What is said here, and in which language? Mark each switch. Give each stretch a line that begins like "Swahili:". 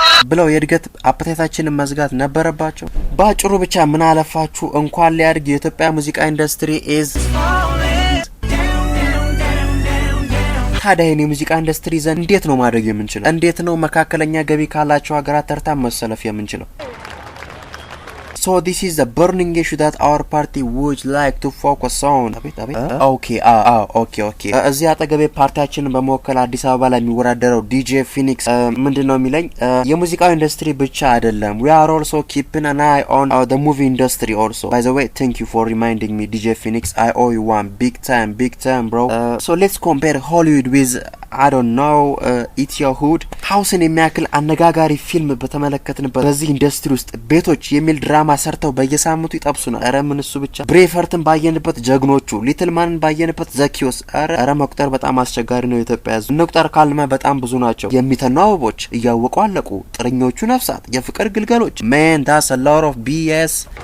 Amharic: ብለው የእድገት አፕታይታችንን መዝጋት ነበረባቸው። ባጭሩ ብቻ ምን አለፋችሁ እንኳን ሊያድግ የኢትዮጵያ ሙዚቃ ኢንዱስትሪ ኢዝ ታዲያ የኔ ሙዚቃ ኢንዱስትሪ ዘንድ እንዴት ነው ማድረግ የምንችለው? እንዴት ነው መካከለኛ ገቢ ካላቸው ሀገራት ተርታ መሰለፍ የምንችለው?
English: So this is the burning issue that our party would like to focus on. Okay.
Amharic: እዚህ አጠገቤ ፓርቲያችንን በመወከል አዲስ አበባ ላይ የሚወዳደረው ዲጄ ፊኒክስ ምንድነው የሚለኝ? የሙዚቃው ኢንዱስትሪ ብቻ አይደለም,
English: we are also keeping an eye on the movie industry also. By the way, thank you for reminding me, DJ Phoenix. I owe you one big time bro. So let's compare Hollywood with I don't know
Amharic: ኢትዮሁድ ሃውስን የሚያክል አነጋጋሪ ፊልም በተመለከትንበት በዚህ ኢንዱስትሪ ውስጥ ቤቶች የሚል ድራማ ሰርተው በየሳምንቱ ይጠብሱናል። አረ ምን እሱ ብቻ ብሬፈርትን ባየንበት ጀግኖቹ፣ ሊትል ማንን ባየንበት ዘኪዮስ። አረ መቁጠር በጣም አስቸጋሪ ነው። ኢትዮጵያ ህዝብ እንቁጠር ካልመ በጣም ብዙ ናቸው። የሚተኑ አበቦች እያወቁ አለቁ፣ ጥርኞቹ ነፍሳት፣ የፍቅር ግልገሎች።
English: Man, that's a lot of BS።